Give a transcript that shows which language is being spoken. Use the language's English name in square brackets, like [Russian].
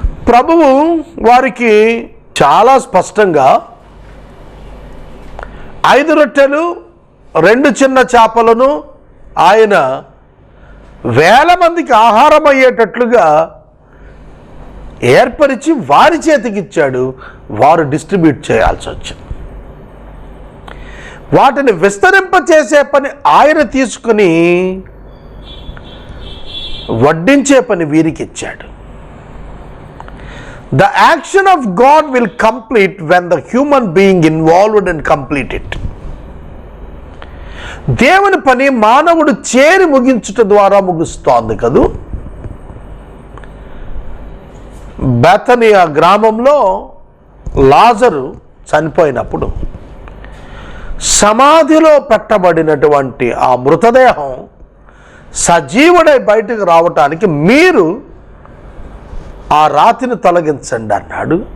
[Telugu] ప్రభువు వారికి చాలా స్పష్టంగా 5 రొట్టెలు 2 చిన్న చేపలను ఆయన 1000 మందికి ఆహారం అయ్యేటట్లుగా ఏర్పరిచి వారి చేతికి ఇచ్చాడు. వారు డిస్ట్రిబ్యూట్ చేయాల్సి వచ్చింది. వాటిని విస్తరింప చేసే పని ఆయన తీసుకుని వడ్డించే పని వీరికి ఇచ్చాడు. [English] The action of God will complete when the human being involved and complete it. [Telugu] దేవుని పని మానవుడు చేరి ముగించుట ద్వారా ముగుస్తోంది కదూ. బెతనియా గ్రామంలో లాజరు చనిపోయినప్పుడు సమాధిలో పెట్టబడినటువంటి ఆ మృతదేహం సజీవుడై బయటకు రావటానికి మీరు ఆ రాతిని తొలగించండి అన్నాడు.